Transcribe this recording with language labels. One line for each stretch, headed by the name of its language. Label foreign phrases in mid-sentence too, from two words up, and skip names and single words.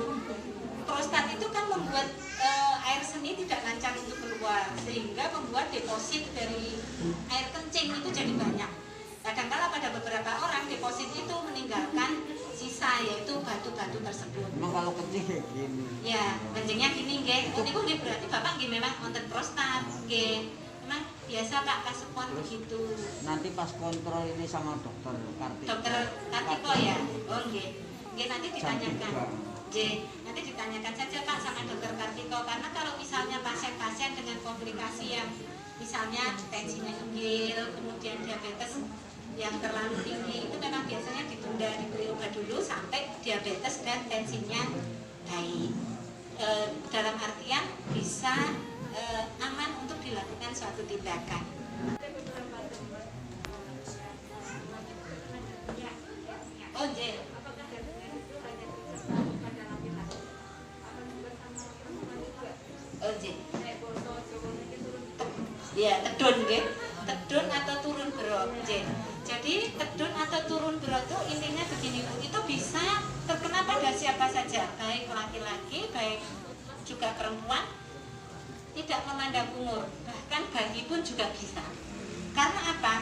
Indonesian: Prostat itu kan membuat air seni tidak lancar untuk keluar, sehingga membuat deposit dari air kencing itu jadi banyak. Kadang-kala pada beberapa orang deposit itu meninggalkan sisa, yaitu batu-batu tersebut. Emang kalau kencing kayak gini? Ya, kencingnya gini, nggih.
Javanese: Niku nggih
Indonesian: berarti Bapak
Javanese: nggih memang wonten prostat, nggih.
Indonesian: Memang biasa Pak kasukuan begitu. Nanti pas kontrol ini sama dokter Kartiko. Dokter Kartiko ya? Oh, nggih. Nggih, nanti ditanyakan. Nggih, nanti ditanyakan saja Pak sama dokter Kartiko, karena kalau misalnya pasien-pasien dengan komplikasi yang misalnya tensinya tinggi, kemudian diabetes yang terlalu tinggi, itu memang biasanya ditunda, diberi obat dulu sampai diabetes dan tensinya baik. Dalam artian bisa aman untuk dilakukan suatu tindakan. Oh, nggih. Oh, nggih. Ya, tedun nggih. Tedun atau turun berok, nggih. Jadi tedun atau turun berok itu intinya begini Bu, itu bisa terkena pada siapa saja, baik laki-laki, baik juga perempuan, tidak memandang umur, bahkan bayi pun juga bisa. Karena apa?